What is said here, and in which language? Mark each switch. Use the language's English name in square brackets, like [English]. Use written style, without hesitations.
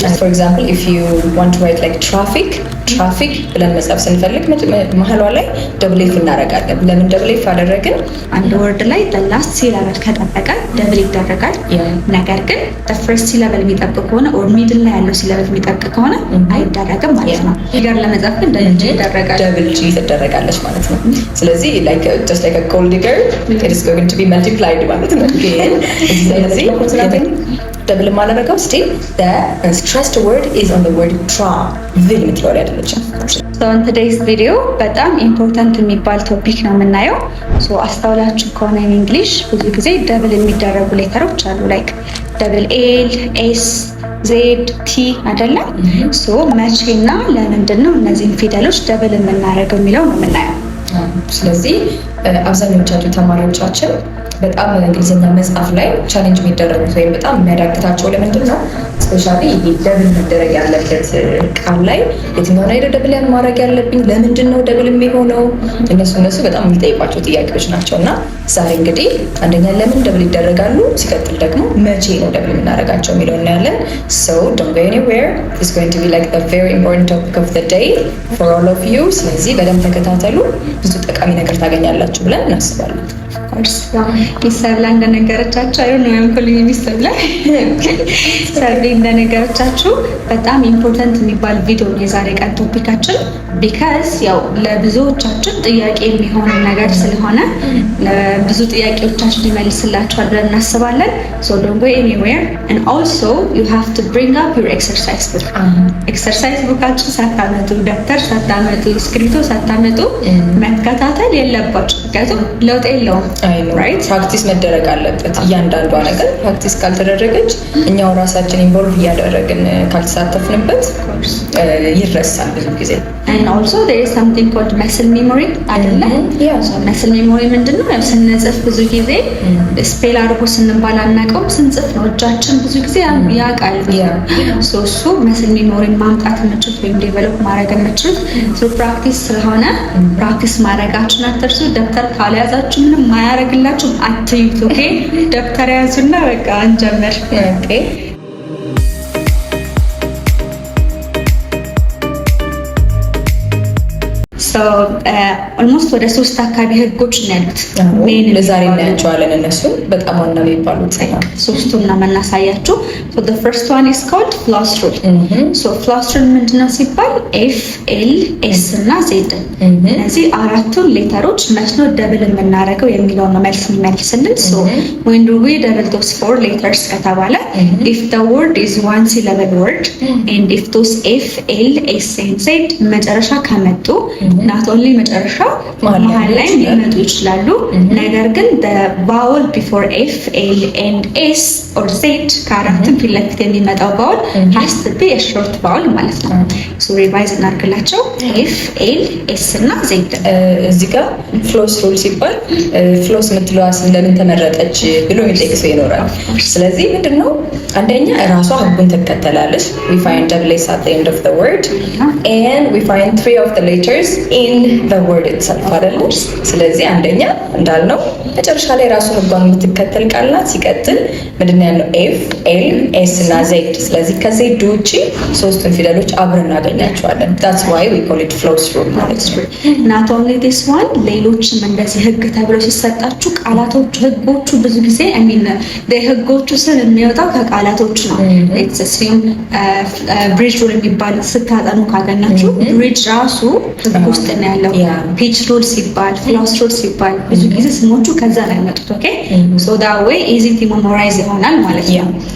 [Amharic] for example if you want to write like traffic ብለን መጻፍ ስንፈልግ መሀሏ ላይ ደብል ኤፍ እናደርጋለን። ለምን ደብል ኤፍ አደረግን? አንድ ወርድ ላይ the last syllable ከጠበቀ ደብል ይደረጋል። ነገር ግን the first syllable የሚጠብቅ ከሆነ or middle ላይ ያለው syllable የሚጠብቅ ከሆነ አይደረግም ማለት ነው። ፊገር ለመጻፍ ግን ደብል ጂ ይደረጋል። ደብል ጂ ትደረጋለች ማለት ነው። ስለዚህ like just like a gold digger it is going to be multiplied ማለት ነው። ስለዚህ ደብል ማለረጋው still the stressed word is on the word travel ምትለው አይደለች። So in today's video በጣም ኢምፖርታንት የሚባል ቶፒክ ነው የምናየው። So አስተውላችሁ ከሆነ in English ብዙ ጊዜ ደብል የሚደረጉ ሌተሮች አሉ like double L, S, Z, T አይደለም? So መቼና ለምንድን ነው እነዚህን ፊደሎች ደብል የምናደርገው የሚለው ነው የምናየው። ስለዚህ አብዛኞቻችሁ ተማሪዎቻችን በጣም እንግሊዝኛ መጽሐፍ ላይ ቻሌንጅ የሚደረጉት ወይም በጣም የሚያዳግታቸው ለምንድን ነው? ስፔሻሊ ደብል መደረግ ያለበት ቃል ላይ የትኛው ላይ ደብል ማድረግ ያለብኝ፣ ለምንድን ነው ደብል የሚሆነው? እነሱ በጣም የሚጠይቋቸው ጥያቄዎች ናቸው። እና ዛሬ እንግዲህ አንደኛ ለምን ደብል ይደረጋሉ፣ ሲቀጥል ደግሞ መቼ ነው ደብል የምናደርጋቸው የሚለው እናያለን። So don't go anywhere. [English] It's going to be like the very important topic of the day for all of you. [Amharic] ስለዚህ በደንብ ተከታተሉ፣ ብዙ ጠቃሚ ነገር ታገኛላችሁ ብለን እናስባለን። ሚሰብላ እንደነገረቻችሁ አይ ነው ያንኮልኝ ሚሰብላ ሰርቪ እንደነገረቻችሁ በጣም ኢምፖርታንት የሚባል ቪዲዮ ነው የዛሬ ቀን ቶፒካችን። ቢካዝ ያው ለብዙዎቻችን ጥያቄ የሚሆን ነገር ስለሆነ ብዙ ጥያቄዎቻችን ሊመልስላችኋል ብለን እናስባለን። So don't go anywhere and also you have to bring up your exercise book. ኤክሰርሳይዝ ቡካችሁ ሳታመጡ፣ ደብተር ሳታመጡ፣ እስክሪብቶ ሳታመጡ መከታተል የለባችሁ። ምክንያቱም ለውጥ የለውም። ራይት ፕራክቲስ መደረግ አለበት። እያንዳንዷ ነገር ፕራክቲስ ካልተደረገች እኛው ራሳችን ኢንቮልቭ እያደረግን ካልተሳተፍንበት ይረሳል ብዙ ጊዜ። [English] and also there is something called muscle memory አይደለ? so muscle memory ምንድነው? [Amharic] ያው ስንጽፍ ብዙ ጊዜ ስፔል አድርጎ ስንባል አናውቀውም። ስንጽፍ ነው እጃችን ብዙ ጊዜ ያውቃል። so እሱ muscle memory ማምጣት የምችሉት ወይም ዴቨሎፕ ማድረግ የምችሉት through practice ስለሆነ ፕራክቲስ ማድረጋችሁን አትርሱ። ደብተር ካልያዛችሁ ምንም ማያረግላችሁ አትዩት። ኦኬ ደብተር ያዙና በቃ እንጀምር። ኦኬ so almost ወደ 3 አካባቢ ህጎች ነው ያሉት። ለዛሬ እናያቸዋለን። እነሱ በጣም ዋና የሚባሉት [English] ሶስቱን ነው የምናሳያችሁ። so the first one is called floss rule. [Amharic] so floss rule ምንድነው ሲባል F, L, S እና Z እነዚህ አራቱን ሌተሮች መች ነው ደብል የምናደርገው የሚለው ነው መልስ የሚመልስልን። so when do we double those 4 letters ከተባለ if the word is one syllable word and if those F, L, S and Z መጨረሻ ከመጡ not only መጨረሻ መሃል ላይ ሊመጡ ይችላሉ። ነገር ግን the vowel before F, L and S or Z ከአራቱም ፊት ለፊት የሚመጣው vowel has to be a short vowel ማለት ነው። so revise እናድርግላቸው F, L, S እና Z። እዚህ ጋር floss rule ሲባል floss የምትለዋ ለምን ተመረጠች ብሎ የሚጠይቅ ሰው ይኖራል። ስለዚህ ምንድነው? [English] አንደኛ ራሷ ህጉን ትከተላለች። we find double S at the end of the word and we find 3 of the letters in the word itself አይደለም? [Amharic] ስለዚህ አንደኛ እንዳልነው መጨረሻ ላይ ራሱ ህጓን የምትከተል ቃል ናት። ሲቀጥል ምንድነው ያለው F, L, S እና Z። ስለዚህ ከZ ውጪ ሶስቱን ፊደሎች አብረን እናገኛቸዋለን። that's why we call it floss rule ማለት ነው። not only this one ሌሎችም እንደዚህ ህግ ተብሎ ሲሰጣችሁ ቃላቶቹ ህጎቹ ብዙ ጊዜ I mean ህጎቹ ስል የሚወጣው ከቃላቶቹ ነው። let's assume bridge rule የሚባል ስታጠኑ ካገኛችሁ bridge ራሱ ህግ ውስጥ ነው ያለው። pitch rule ሲባል floss rule ሲባል ብዙ ጊዜ ስሞቹ ከዛ ላይ መጡት። ኦኬ so that way easy to memorize ይሆናል ማለት ነው።